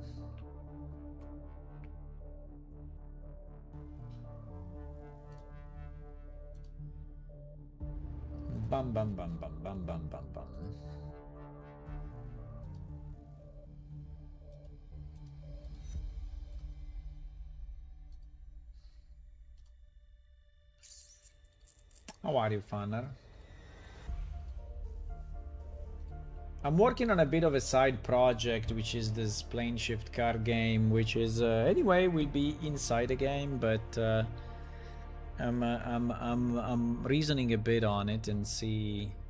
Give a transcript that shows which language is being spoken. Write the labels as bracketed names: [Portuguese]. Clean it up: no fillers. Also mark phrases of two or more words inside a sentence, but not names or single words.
[English] Bam, bam, bam, bam, bam, bam, bam, bam. How are you, Fanner? I'm working on a bit of a side project, which is this PlaneShift card game, which is anyway will be inside the game, but I'm reasoning a bit on it and see.